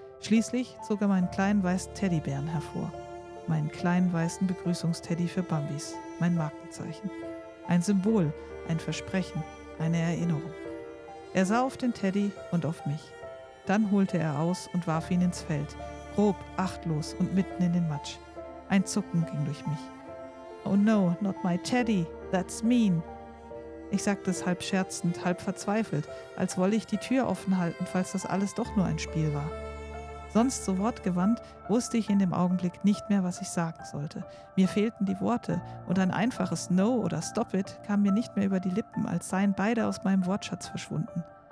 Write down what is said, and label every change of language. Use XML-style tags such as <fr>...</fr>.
<de>Schließlich zog er meinen kleinen weißen Teddybären hervor. Meinen kleinen weißen Begrüßungsteddy für Bambis, mein Markenzeichen. Ein Symbol, ein Versprechen, eine Erinnerung. Er sah auf den Teddy und auf mich. Dann holte er aus und warf ihn ins Feld, grob, achtlos und mitten in den Matsch. Ein Zucken ging durch mich.</de> <en>Oh no, not my Teddy, that's mean.</en> <de>Ich sagte es halb scherzend, halb verzweifelt, als wolle ich die Tür offen halten, falls das alles doch nur ein Spiel war. Sonst so wortgewandt, wusste ich in dem Augenblick nicht mehr, was ich sagen sollte. Mir fehlten die Worte und ein einfaches No oder</de> <en>Stop it</en> <de>kam mir nicht mehr über die Lippen, als seien beide aus meinem Wortschatz verschwunden.</de>